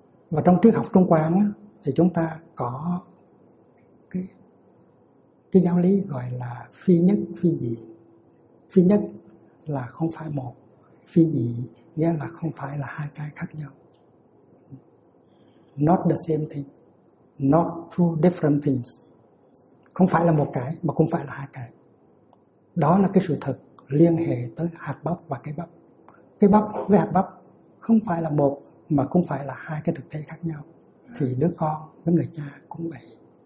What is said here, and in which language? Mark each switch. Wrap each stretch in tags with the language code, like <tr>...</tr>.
<vi>Và trong triết học Trung Quán thì chúng ta có cái giáo lý gọi là phi nhất phi dị. Phi nhất là không phải một, phi dị nghĩa là không phải là hai cái khác nhau.</vi> <en>Not the same thing, not two different things.</en> <vi>Không phải là một cái mà cũng phải là hai cái. Đó là cái sự thật liên hệ tới hạt bắp và cái bắp. Cái bắp với hạt bắp không phải là một mà cũng phải là hai cái thực thể khác nhau. Thì đứa con với người cha cũng vậy.</vi>